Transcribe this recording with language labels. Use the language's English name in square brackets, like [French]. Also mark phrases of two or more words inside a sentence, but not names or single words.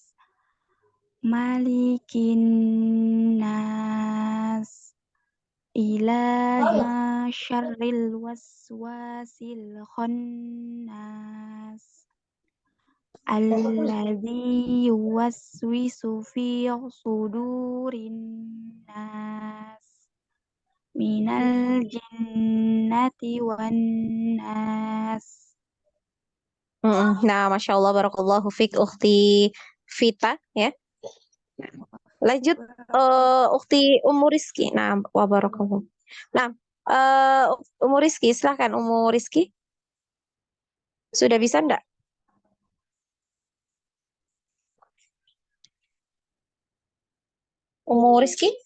[Arabic] ملك الناس، إله شر الوسواس الخناس، الذي يوسوس في صدور الناس، من الجنة والناس. Nah, ما شاء الله, بارك الله فيك, Ukhti Vita, ya. [Indonesian] Lanjut, Ukhti Ummu Rizki. [Arabic] Nah, وبارك الله. [Indonesian] Nah, Ummu Rizki, silahkan Ummu Rizki. Sudah bisa enggak? Ummu Rizki?